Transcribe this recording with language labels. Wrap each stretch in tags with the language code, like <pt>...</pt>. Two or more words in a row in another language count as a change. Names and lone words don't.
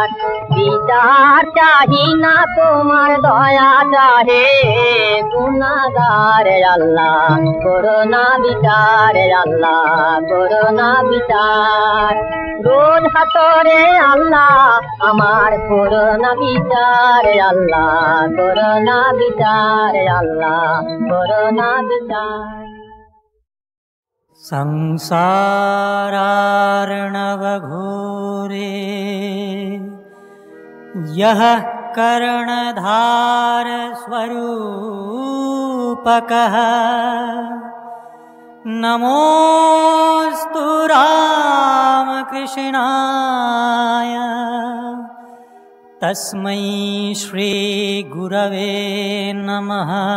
<bn>বিচার চাহি না তোমার দয়া চাহে গুনাহগার, আল্লাহ করোনা বিচার, আল্লাহ করোনা বিচার। রোজ হাসরে আল্লাহ আমার করোনা বিচার, আল্লাহ করোনা বিচার, আল্লাহ করোনা বিচার।</bn> <sa>संसारार्णव घोरे यः कर्णधार स्वरूपकः, नमोऽस्तु रामकृष्णाय तस्मै श्री गुरवे नमः,</sa>